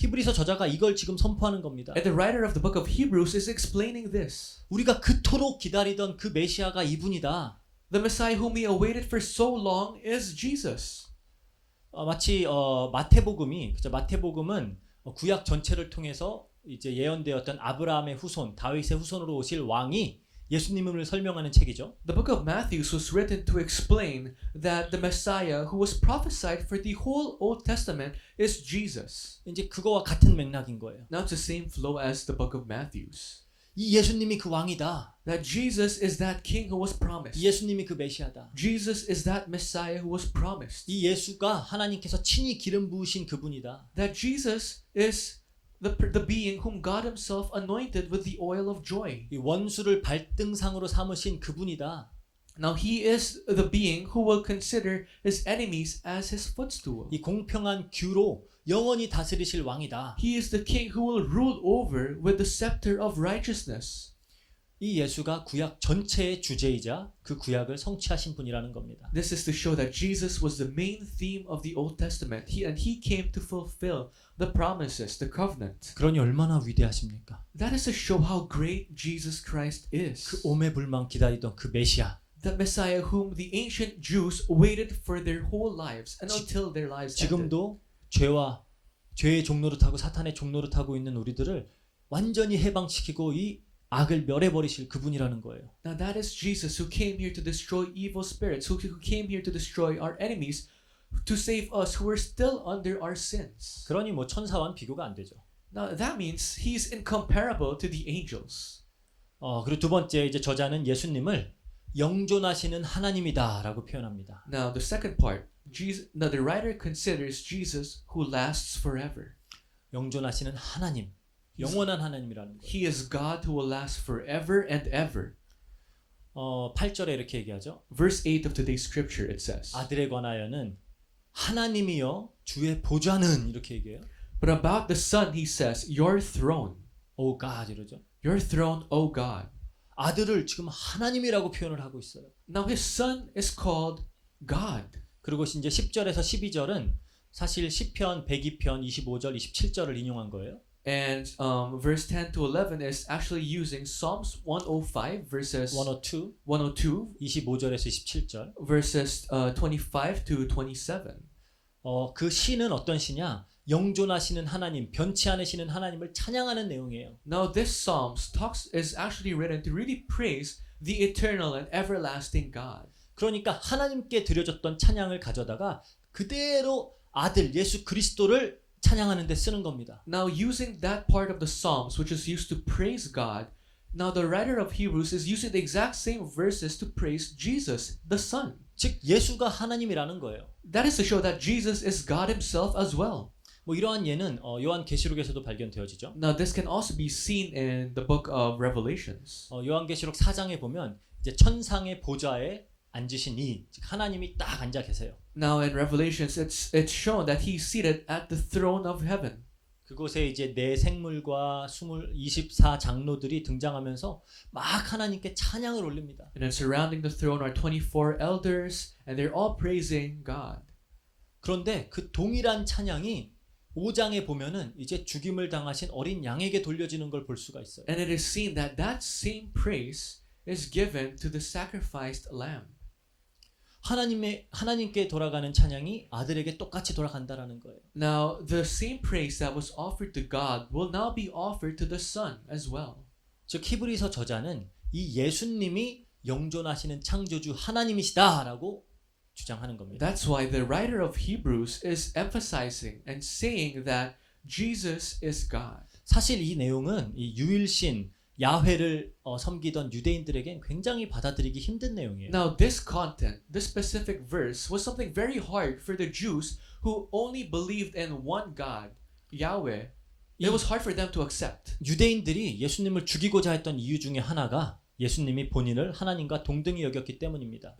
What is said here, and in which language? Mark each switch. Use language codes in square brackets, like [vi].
[ko] 히브리서 저자가 이걸 지금 선포하는 겁니다. [en] And the writer of the book of Hebrews is explaining this. [ko] 우리가 그토록 기다리던 그 메시아가 이분이다. [en] The Messiah whom we awaited for so long is Jesus. [ko] 마치 마태복음이 그죠? 마태복음은 구약 전체를 통해서 이제 예언되었던 아브라함의 후손, 다윗의 후손으로 오실 왕이 예수님을 설명하는 책이죠. [en] The book of Matthew was written to explain that the Messiah who was prophesied for the whole Old Testament is Jesus. [ko] 이제 그거와 같은 맥락인 거예요. [en] Now it's the same flow as the book of Matthew's. [ko] 이 예수님이 그 왕이다. [en] That Jesus is that king who was promised. [ko] 이 예수님이 그 메시아다. [en] Jesus is that Messiah who was promised. [ko] 이 예수가 하나님께서 친히 기름 부으신 그분이다. [en] That Jesus is the being whom God himself anointed with the oil of joy. [ko] 이 원수를 발등상으로 삼으신 그분이다. [en] Now he is the being who will consider his enemies as his footstool. [ko] 이 공평한 규로 영원히 다스리실 왕이다. [en] He is the king who will rule over with the scepter of righteousness. [ko] 이 예수가 구약 전체의 주제이자 그 구약을 성취하신 분이라는 겁니다. [en] This is to show that Jesus was the main theme of the Old Testament. He came to fulfill the promises, the covenant. [ko] 그러니 얼마나 위대하십니까? [en] That is to show how great Jesus Christ is. [ko] 그 오매불망 기다리던 그 메시아. [en] The Messiah whom the ancient Jews waited for their whole lives and until their lives ended. [ko] 지금도 죄의 종노릇하고 사탄의 종노릇하고 있는 우리들을 완전히 해방시키고 이 악을 멸해버리실 그분이라는 거예요. [en] Now that is Jesus who came here to destroy evil spirits, who came here to destroy our enemies, to save us who are still under our sins. [ko] 그러니 뭐 천사와는 비교가 안 되죠. [en] Now that means he's incomparable to the angels. [ko] 그리고 두 번째 이제 저자는 예수님을 영존하시는 하나님이다라고 표현합니다. [en] Now the second part, now the writer considers Jesus who lasts forever. [ko] 영존하시는 하나님, 영원한 하나님이라는 거예요. [en] He is God who will last forever and ever. [ko] 8절에 이렇게 얘기하죠. [en] Verse 8 of today's scripture it says, [ko] 아들에 관하여는 하나님이여 주의 보좌는 이렇게 얘기해요. [en] But about the Son he says, Your throne, O God [ko] 이러죠. [en] Your throne, O God. [ko] 아들을 지금 하나님이라고 표현을 하고 있어요. [en] Now his Son is called God. [ko] 그리고 이제 10절에서 12절은 사실 시편 102편 25절 27절을 인용한 거예요. [en] And verse 10 to 11 is actually using Psalms 105 verses 102, 102 [ko] 25절에서 27절. [en] verses 25 to 27. [ko] 그 시는 어떤 시냐? 영존하시는 하나님, 변치 않으시는 하나님을 찬양하는 내용이에요. [en] Now this Psalms is actually written to really praise the eternal and everlasting God. [ko] 그러니까 하나님께 드려졌던 찬양을 가져다가 그대로 아들 예수 그리스도를 찬양하는 데 쓰는 겁니다. [en] Now using that part of the Psalms which is used to praise God, now the writer of Hebrews is using the exact same verses to praise Jesus, the Son. [ko] 즉 예수가 하나님이라는 거예요. [en] That is to show that Jesus is God himself as well. [ko] 뭐 이러한 예는 요한계시록에서도 발견되어지죠. [en] Now this can also be seen in the book of Revelations. [ko] 요한계시록 4장에 보면 이제 천상의 보좌에 앉으신 즉 하나님이 딱 앉아 계세요. [en] Now in Revelations it's shown that he's seated at the throne of heaven. [ko] 그곳에 이제 네 생물과 24 장로들이 등장하면서 막 하나님께 찬양을 올립니다. [en] And then surrounding the throne are 24 elders and they're all praising God. [ko] 그런데 그 동일한 찬양이 5장에 보면은 이제 죽임을 당하신 어린 양에게 돌려지는 걸 볼 수가 있어요. [en] And it is seen that that same praise is given to the sacrificed lamb. [ko] 하나님께 돌아가는 찬양이 아들에게 똑같이 돌아간다라는 거예요. [en] Now the same praise that was offered to God will now be offered to the Son as well. [ko] 즉 히브리서 저자는 이 예수님이 영존하시는 창조주 하나님이시다라고 주장하는 겁니다. [en] That's why the writer of Hebrews is emphasizing and saying that Jesus is God. [ko] 사실 이 내용은 이 유일신 야훼를 섬기던 유대인들에겐 굉장히 받아들이기 힘든 내용이에요. [en] Now this content, this specific verse was something very hard for the Jews who only believed in one God, Yahweh. It was hard for them to accept. [ko] 유대인들이 예수님을 죽이고자 했던 이유 중에 하나가 예수님이 본인을 하나님과 동등히 여겼기 때문입니다.